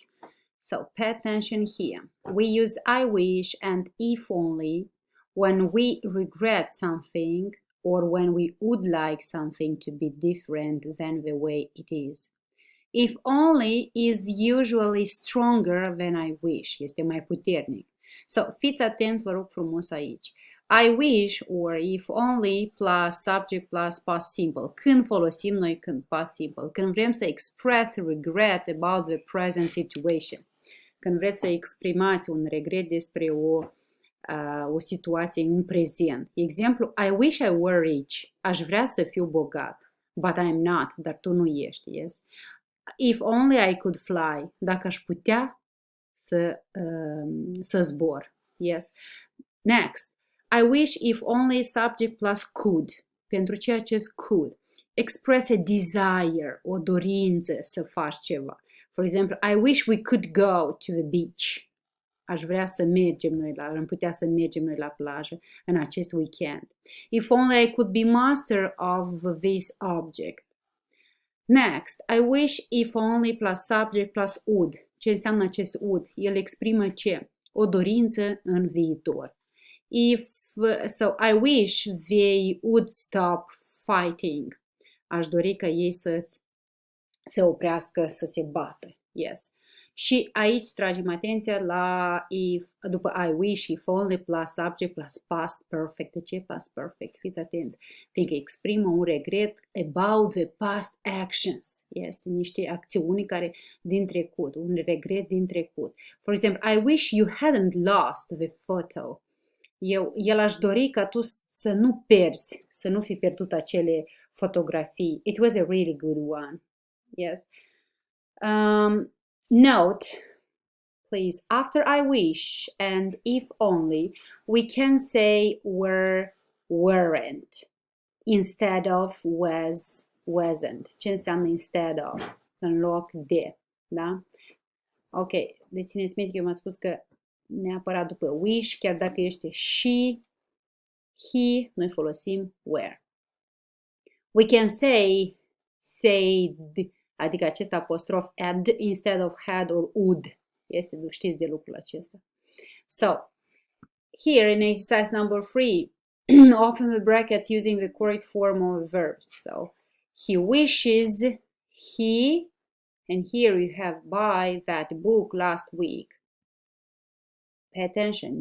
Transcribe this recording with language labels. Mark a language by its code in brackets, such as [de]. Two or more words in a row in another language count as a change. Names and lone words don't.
[en] So pay attention here. We use I wish and if only when we regret something or when we would like something to be different than the way it is. If only is usually stronger than I wish, [ro] este mai puternic. So, fiți atenți, vă rog frumos aici. [en] I wish or if only plus subject plus past simple. [ro] Când folosim noi când [en] past simple? [ro] Când vrem să [en] express regret about the present situation. [ro] Când vreți să exprimați un regret despre o situație în prezent. Exemplu, [en] I wish I were rich. [ro] Aș vrea să fiu bogat. [en] But I'm not. [ro] Dar tu nu ești, [en] yes? If only I could fly. [ro] Dacă aș putea să zbor. [en] Yes. Next. I wish if only subject plus could. [ro] Pentru ce acest [en] could? Express a desire, [ro] o dorință să faci ceva. [en] For example, I wish we could go to the beach. [ro] Aș vrea să mergem noi am putea să mergem noi la plajă în acest weekend. [en] If only I could be master of this object. Next, I wish if only plus subject plus would. [ro] Ce înseamnă acest would? El exprimă ce? O dorință în viitor. [en] So I wish they would stop fighting. [ro] Aș dori ca ei să se oprească, să se bată. [en] Yes. [ro] Și aici tragem atenția la după [en] I wish, if only plus subject plus past perfect. [ro] De ce [en] past perfect? [ro] Fiți atenți. Fiindcă exprimă un regret [en] about the past actions. [ro] Este niște acțiuni care din trecut, un regret din trecut. [en] For example, I wish you hadn't lost the photo. [ro] El aș dori ca tu să nu pierzi, să nu fi pierdut acele fotografii. [en] It was a really good one. Yes. Note, please, after I wish and if only, we can say were, weren't, instead of was, wasn't. [ro] Ce înseamnă [en] instead of? [ro] În loc de, da? Ok, deci țineți minte că eu m-am spus că neapărat după wish, chiar dacă este [en] she, he, [ro] noi folosim were. [en] We can say, said, [ro] adică acest apostrof ad [en] instead of had or would. [ro] Știți de lucrul acesta. [en] So, here in exercise number 3, often the brackets using the correct form of verbs. So, he wishes, he, and here you have buy that book last week. Pay attention.